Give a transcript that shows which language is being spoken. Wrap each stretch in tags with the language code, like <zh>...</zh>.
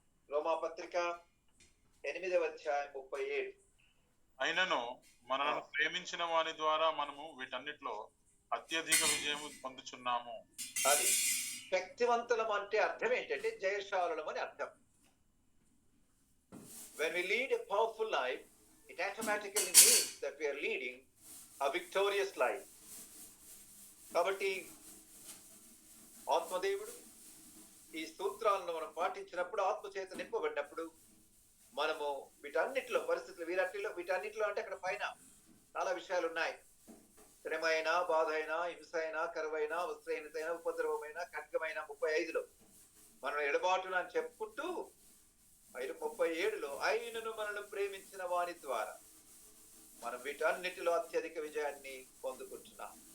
<te>రోమాపత్రిక 8వ అధ్యాయం 37. అయినను మనల్ని ప్రేమించిన వారి ద్వారా మనము వీటన్నిటిలో అత్యధిక విజయం పొందుచున్నాము. అది శక్తివంతులం అంటే అర్థం ఏంటంటే జయశాలులం అని అర్థం.</te> <en>When we lead a powerful life, it automatically means that we are leading a victorious life.</en> <te>కాబట్టి ఆత్మదేవుడు ఈ సూత్రాలను మనం పాటించినప్పుడు, ఆత్మ చేత నింపబడినప్పుడు మనము వీటన్నిటిలో పరిస్థితులు, వీటన్నిటిలో అంటే అక్కడ పైన చాలా విషయాలు ఉన్నాయి. శ్రమ అయినా, బాధ అయినా, హింస అయినా, కరువైనా, వస్త్రహీనతైన, ఉపద్రవమైన, ఖడ్గమైన 35లో మనం ఎడబాటును అని చెప్పుకుంటూ 37లో ఆయనను మనల్ని ప్రేమించిన వాని ద్వారా మనం వీటన్నిటిలో అత్యధిక విజయాన్ని పొందుకుంటున్నాం.</te>